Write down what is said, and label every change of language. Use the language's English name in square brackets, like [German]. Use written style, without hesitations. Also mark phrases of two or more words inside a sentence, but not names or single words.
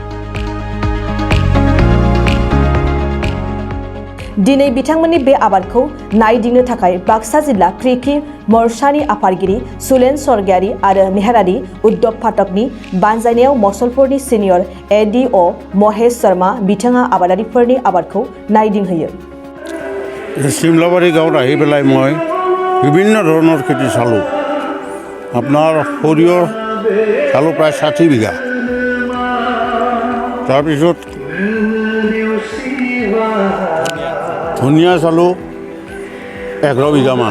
[Bodo] दिनै बिथांमोननि बे आबादखौ नायदिंनो थाखाय बाक्सा जिल्ला कृषि मोर्चानि आफादगिरि सुलेन स्वर्गियारी आरो नेहादारि उद्धव फाटकनि बानजायनायाव मसलपुरनि [English] senior ADO [Bodo] महेश शर्मा बिथाङा आबादारिफोरनि आबादखौ नायदिंहोयो। [Assamese] सिमलाबारि गाঁৱত আহি পেলাই মই বিভিন্ন ধৰণৰ খেতি চালোঁ। আপোনাৰ সৰিয়হ চালোঁ প্ৰায় 60 বিঘা। তাৰপিছত ধনিয়া চালোঁ 11 বিঘামান।